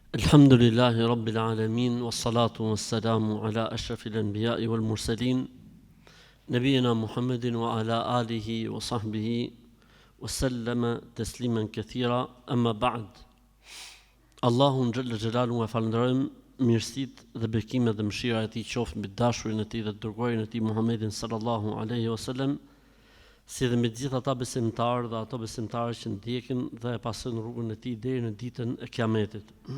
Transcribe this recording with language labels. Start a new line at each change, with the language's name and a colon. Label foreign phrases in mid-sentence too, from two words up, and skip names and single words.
Arabic: الحمد لله رب العالمين والصلاة والسلام على أشرف الأنبياء والمرسلين نبينا محمد و على آله و صحبه و سلم تسليما كثيرا أما بعد.
Albanian: Allahun
Arabic: جل جلاله
Albanian: e falenderojmë, mirësitë dhe bekimet dhe mëshira e tij qoftë mbi dashurin e tij dhe dërguarin e tij Muhammedin
Arabic: صلى الله عليه وسلم,
Albanian: si dhe me gjithë ata besimtarë dhe ato besimtarë që ndjekin dhe e pasojnë rrugën e tij deri në ditën e Kiametit.